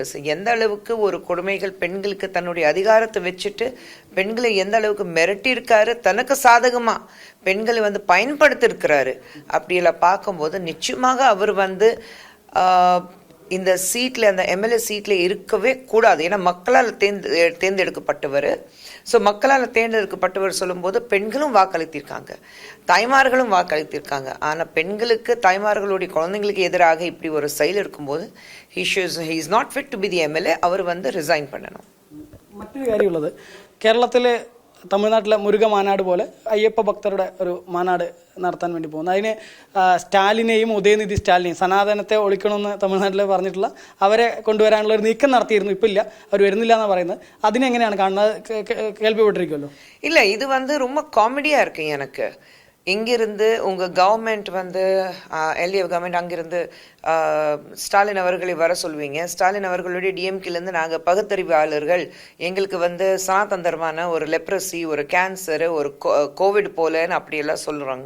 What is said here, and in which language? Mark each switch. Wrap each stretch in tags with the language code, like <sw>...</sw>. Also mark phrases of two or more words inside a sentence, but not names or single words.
<ta>ஸோ எந்த அளவுக்கு ஒரு கொடுமைகள் பெண்களுக்கு தன்னுடைய அதிகாரத்தை வச்சுட்டு பெண்களை எந்த அளவுக்கு மிரட்டியிருக்காரு, தனக்கு சாதகமாக பெண்களை பயன்படுத்தியிருக்கிறாரு, அப்படியெல்லாம் பார்க்கும்போது நிச்சயமாக அவர் இந்த சீட்டில், அந்த MLA சீட்டில் இருக்கவே கூடாது. ஏன்னா மக்களால் தேர்ந்தெடுக்கப்பட்டவர். ஸோ மக்களால் தேர்ந்தெடுக்கப்பட்டவர் சொல்லும்போது பெண்களும் வாக்களித்திருக்காங்க, தாய்மார்களும் வாக்களித்திருக்காங்க. ஆனால் பெண்களுக்கு, தாய்மார்களுடைய குழந்தைங்களுக்கு எதிராக இப்படி ஒரு செயல் இருக்கும்போது</ta> <en>he is not fit to be the MLA.</en> <ta>அவர் ரிசைன் பண்ணணும்.</ta> <ml>മറ്റൊരു കാര്യമുള്ളത്, കേരളത്തിലെ തമിഴ്നാട്ടിലെ മുരുക മാനാട് പോലെ അയ്യപ്പ ഭക്തരുടെ ഒരു മാനാട് നടത്താൻ വേണ്ടി പോകുന്നു. അതിന് സ്റ്റാലിനെയും ഉദയനിധി സ്റ്റാലിനെയും സനാതനത്തെ ഒളിക്കണമെന്ന് തമിഴ്നാട്ടിൽ പറഞ്ഞിട്ടുള്ള അവരെ കൊണ്ടുവരാനുള്ള ഒരു നീക്കം നടത്തിയിരുന്നു. ഇപ്പം ഇല്ല, അവർ വരുന്നില്ല എന്നാണ് പറയുന്നത്. അതിനെങ്ങനെയാണ് കാണുന്നത്? കേൾപ്പിപ്പെട്ടിരിക്കുമല്ലോ.</ml> <ta>இல்லை, இது ரொம்ப காமெடியாக இருக்கு எனக்கு. இங்கிருந்து உங்கள் கவர்மெண்ட் LA கவர்மெண்ட் அங்கிருந்து ஸ்டாலின் அவர்களை வர சொல்வீங்க. ஸ்டாலின் அவர்களுடைய DMKலேருந்து நாங்கள் பகுத்தறிவாளர்கள், எங்களுக்கு சனாதந்தரமான ஒரு லெப்ரசி, ஒரு கேன்சரு, ஒரு கோவிட் போலன்னு அப்படியெல்லாம் சொல்கிறாங்க.</ta>